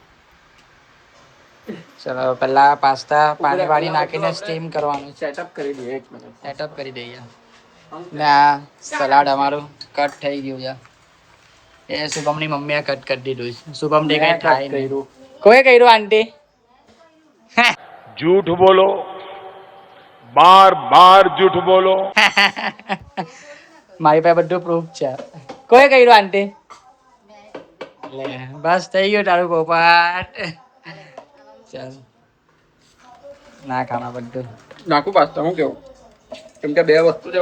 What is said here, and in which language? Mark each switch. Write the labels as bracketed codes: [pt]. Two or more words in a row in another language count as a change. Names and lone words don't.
[gu] ચલો પહેલા પાસ્તા પાણી વાળી નાખીને સ્ટીમ કરવાનું. સેટઅપ કરી દઈએ. 1 મિનિટ સેટઅપ કરી દઈએ. ને આ સલાડ અમારું કટ થઈ ગયું છે. એ શુભમની મમ્મીએ કટ કરી દીધું છે. શુભમ દે કઈ થાય નહીં. કોઈ કર્યું આંટી? [hi] झूठ बोलो, बार बार झूठ बोलो. [gu] મારી પાસે બધું પ્રૂફ છે. કોઈ કર્યું આંટી? લે બસ થઈ ગયું તારું પોપાટ. ચાલ ના ખાવા બધું નાખું પાસ્તા. હું કેવું? કેમ કે 2 વસ્તુ છે,